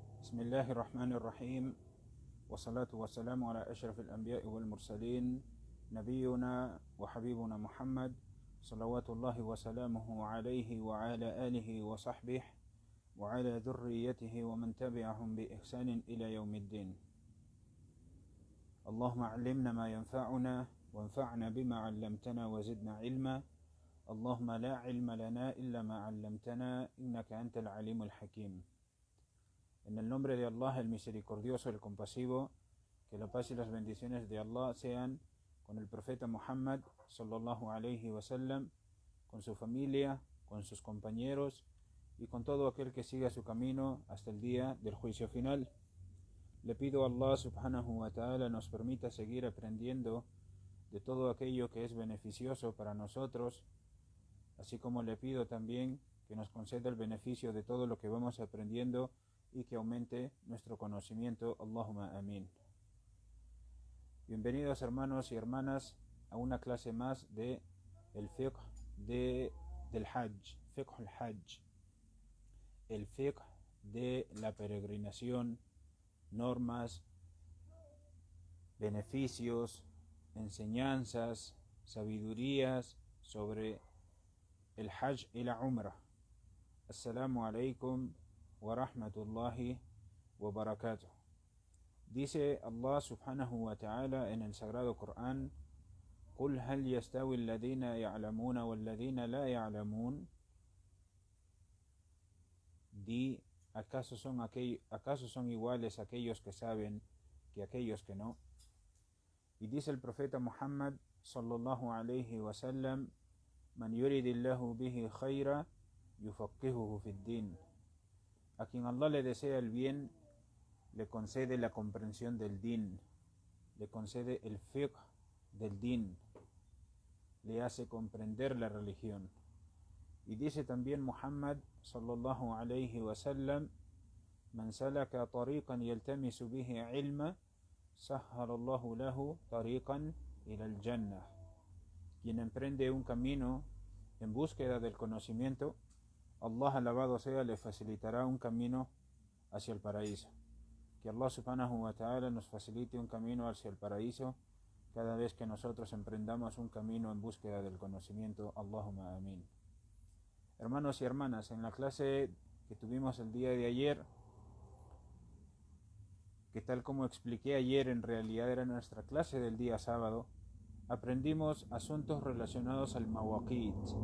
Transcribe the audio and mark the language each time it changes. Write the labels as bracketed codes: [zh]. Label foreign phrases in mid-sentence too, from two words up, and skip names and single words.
[ar] بسم الله الرحمن الرحيم والصلاة والسلام على أشرف الأنبياء والمرسلين نبينا وحبيبنا محمد صلوات الله وسلامه عليه وعلى آله وصحبه وعلى ذريته ومن تبعهم بإحسان إلى يوم الدين. اللهم علمنا ما ينفعنا وانفعنا بما علمتنا وزدنا علما. اللهم لا علم لنا إلا ما علمتنا إنك أنت العليم الحكيم. [es] En el nombre de Allah, el misericordioso, el compasivo, que la paz y las bendiciones de Allah sean con el profeta Muhammad [ar] صلى الله عليه وسلم, [es] con su familia, con sus compañeros y con todo aquel que siga su camino hasta el día del juicio final. Le pido a Allah [ar] سبحانه وتعالى [es] nos permita seguir aprendiendo de todo aquello que es beneficioso para nosotros, así como le pido también que nos conceda el beneficio de todo lo que vamos aprendiendo y que aumente nuestro conocimiento. [ar] اللهم آمين. [es] Bienvenidos hermanos y hermanas a una clase más de el fiqh del hajj, [ar] فقه الحج, [es] el fiqh de la peregrinación, normas, beneficios, enseñanzas, sabidurías sobre el hajj y la umrah. [ar] السلام عليكم ورحمة الله وبركاته. [es] Dice Allah [ar] سبحانه وتعالى [es] en el sagrado Corán: [ar] قُلْ هَلْ يَسْتَوِي الَّذِينَ يَعْلَمُونَ وَالَّذِينَ لَا يَعْلَمُونَ. [es] Di, ¿acaso son iguales aquellos que saben que aquellos que no? Y dice el profeta Muhammad [ar] صلى الله عليه وسلم: من يرد الله به خيرا يفقهه في الدين. [es] A quien Allah le desea el bien, le concede la comprensión del din, le concede el fiqh del din, le hace comprender la religión. Y dice también Muhammad [ar] صلى الله عليه وسلم: من سلك طريقا يلتمس به علما سهل الله له طريقا إلى الجنة. [es] Quien emprende un camino en búsqueda del conocimiento, Allah, alabado sea, le facilitará un camino hacia el paraíso. Que Allah [ar] سبحانه وتعالى [es] nos facilite un camino hacia el paraíso cada vez que nosotros emprendamos un camino en búsqueda del conocimiento. [ar] اللهم آمين. [es] Hermanos y hermanas, en la clase que tuvimos el día de ayer, que tal como expliqué ayer en realidad era nuestra clase del día sábado, aprendimos asuntos relacionados al mawaqit,